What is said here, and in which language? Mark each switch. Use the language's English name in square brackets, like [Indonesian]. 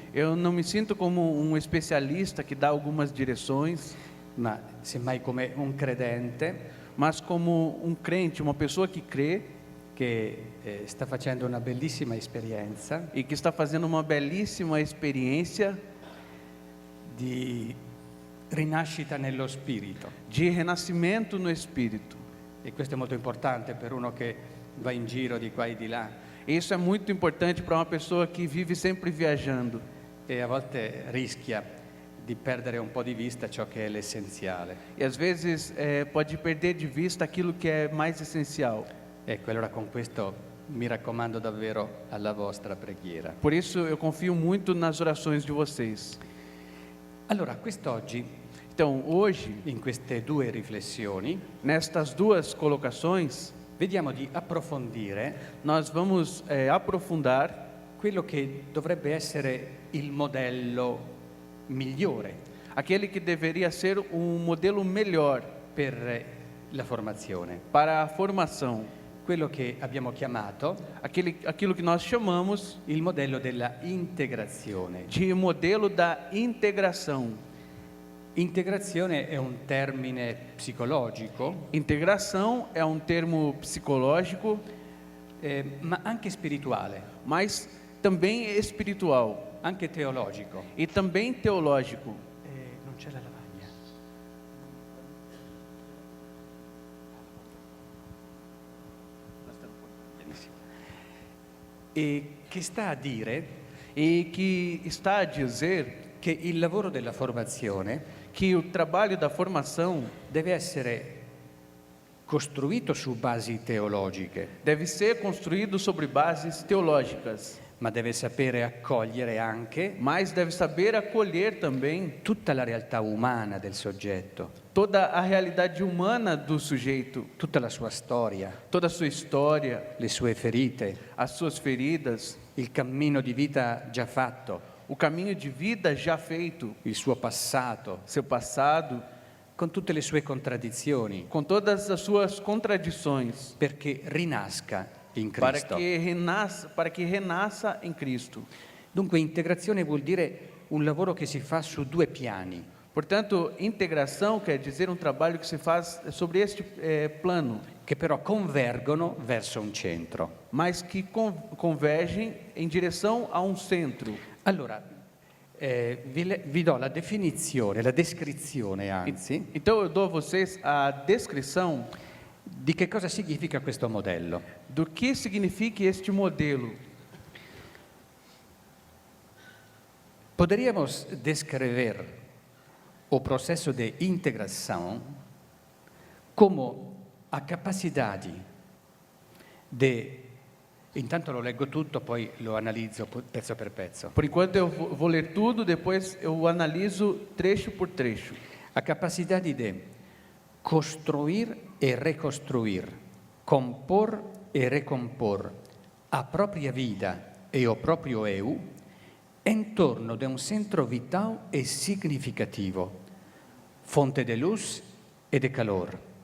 [Portuguese] Eu não me sinto como um especialista que dá algumas direções, [Italian] ma semmai come un credente [Portuguese] mas como um crente, uma pessoa que crê [Italian] che sta facendo una bellissima esperienza [Portuguese] e que está fazendo uma belíssima experiência [Italian] di rinascita nello spirito. [Portuguese] de renascimento no espírito. [Italian] E questo è molto importante per uno che va in giro di qua e di là [Portuguese] Isso é muito importante para uma pessoa que vive sempre viajando [Italian] e a volte rischia di perdere un po' di vista ciò che è l'essenziale. [Portuguese] e às vezes pode perder de vista aquilo que é mais essencial. [Italian] Ecco, allora con questo mi raccomando davvero alla vostra preghiera. [Portuguese] Por isso eu confio muito nas orações de vocês. [Italian] Allora, quest'oggi, [Portuguese] Então, hoje, [Italian] in queste due riflessioni, [Portuguese] nestas duas colocações, [Italian] vediamo di approfondire [Portuguese] nós vamos aprofundar [Italian] quello che dovrebbe essere il modello migliore [Portuguese] aquele que deveria ser um modelo melhor [Italian] per la formazione, [Portuguese] para a formação, [Italian] quello che abbiamo chiamato [Portuguese] aquilo que nós chamamos [Italian] il modello della integrazione. [Portuguese] de modelo da integração. [Italian] Integrazione è un termine psicologico, [Portuguese] Integração é um termo psicológico, [Italian] ma anche spirituale, [Portuguese] mas também espiritual [Italian] anche teologico. [Portuguese] e também teológico. [Italian] Non c'è la lavagna. Benissimo. E che sta a dire [Portuguese] E que está a dizer [Italian] che il lavoro della formazione [Portuguese] que o trabalho da formação [Italian] deve essere costruito su basi teologiche, [Portuguese] deve ser construído sobre bases teológicas, [Italian] ma deve sapere accogliere anche [Portuguese] mas deve saber acolher também [Italian] tutta la realtà umana del soggetto, [Portuguese] toda a realidade humana do sujeito, [Italian] tutta la sua storia, [Portuguese] toda a sua história, [Italian] le sue ferite, [Portuguese] as suas feridas, [Italian] il cammino di vita già fatto, [Portuguese] o caminho de vida já feito, [Italian] il suo passato, [Portuguese] seu passado, [Italian] con tutte le sue contraddizioni, [Portuguese] com todas as suas contradições, [Italian] perché rinasca in [Portuguese] para [Italian] Cristo. [Portuguese] que renasça em Cristo. [Italian] Dunque integrazione vuol dire un lavoro che si fa su due piani. [Portuguese] Portanto, integração quer dizer um trabalho que se faz sobre este plano, [Italian] Che però convergono verso un centro. [Portuguese] mas que convergem em direção a um centro. [Italian] Allora, vi do la definizione, la descrizione anzi, [Portuguese] Então eu dou a vocês a descrição [Italian] di che cosa significa questo modello. [Portuguese] do que significa este modelo. Poderíamos descrever o processo de integração como a capacidade de... [Italian] Intanto lo leggo tutto, poi lo analizzo pezzo per pezzo. [Portuguese] Por enquanto eu vou ler tudo, depois eu analiso trecho por trecho. A capacidade de costruir e reconstruir, compor e recompor a propria vida e o proprio eu intorno de un centro vital e significativo, fonte de luz e de calor,